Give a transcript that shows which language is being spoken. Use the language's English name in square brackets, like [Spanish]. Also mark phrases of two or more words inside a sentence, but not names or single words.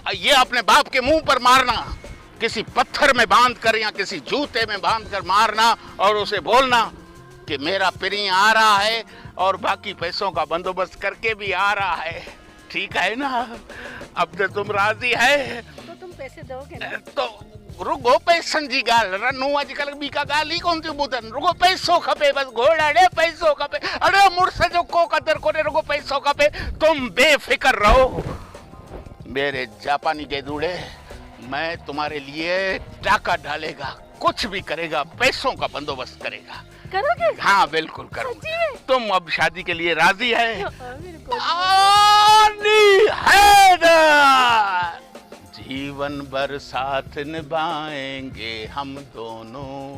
[Hindi] ये अपने बाप के मुंह पर मारना, किसी पत्थर में बांध कर या किसी जूते में बांध कर मारना और उसे बोलना कि मेरा पिरी आ रहा है और बाकी पैसों का बंदोबस्त करके भी आ रहा है। ठीक है ना? अब तो तुम राजी है तो तुम पैसे दोगे ना? [Sindhi] तो रुगो पैसन जी गाल रनू अजकल बी का गाल ही कौन थी बुधन। रुगो पैसो खपे बस। घोड़ा रे पैसो खपे। अरे मुर्स जो को कदर कोने रुगो पैसो खपे। [Hindi] तुम बेफिक्र रहो मेरे जापानी गेदूड़े। मैं तुम्हारे लिए टाका डालेगा, कुछ भी करेगा, पैसों का बंदोबस्त करेगा। करोगे? हाँ बिल्कुल करूँगा। तुम अब शादी के लिए राजी है? जीवन भर साथ निभाएंगे हम दोनों।